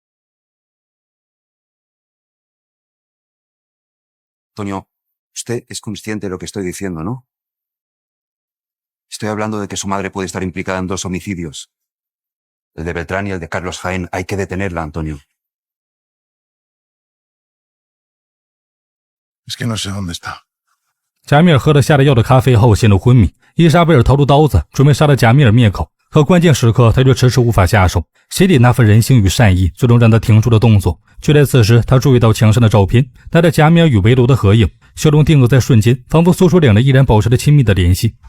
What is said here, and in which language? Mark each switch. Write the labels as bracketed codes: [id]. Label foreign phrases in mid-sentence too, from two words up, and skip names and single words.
[es] Antonio, usted es consciente de lo que estoy diciendo, ¿no? Estoy hablando de que su madre puede estar implicada en 2 homicidios. El de Beltrán y el de Carlos Jaén. Hay que detenerla, Antonio. Es que no sé dónde está. [zh] 贾米尔喝了下了药的咖啡后陷入昏迷，伊莎贝尔掏出刀子准备杀了贾米尔灭口，可关键时刻他却迟迟无法下手。鞋底那份人性与善意最终让他停住了动作。就在此时，他注意到墙上的照片，带着贾米尔与维罗的合影，笑容定格在瞬间，仿佛诉说两人依然保持着亲密的联系。